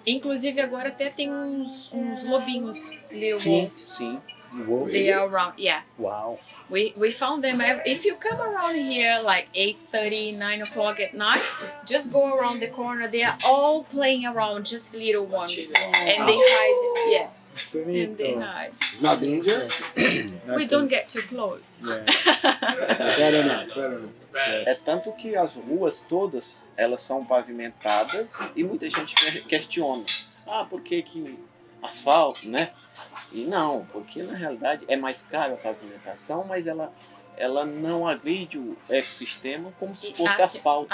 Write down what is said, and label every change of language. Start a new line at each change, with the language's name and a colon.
Portuguese: Inclusive agora até tem uns lobinhos,
English: little
Portuguese: sim,
English: wolves.
Portuguese: sim.
English: They are around, yeah. Wow. We found them. If you come around here like 8:30, 9 o'clock at night, just go around the corner. They are all playing around, just little ones, and they hide. Yeah, and they
Portuguese: Bonito.
English: hide. It's not danger? We don't get too close. Yeah. Fair enough, fair enough.
Portuguese: É tanto que as ruas todas, elas são pavimentadas e muita gente questiona. Ah, por que asfalto, né? E não, porque na realidade é mais caro a pavimentação, mas ela não agride o ecossistema como se fosse asfalto,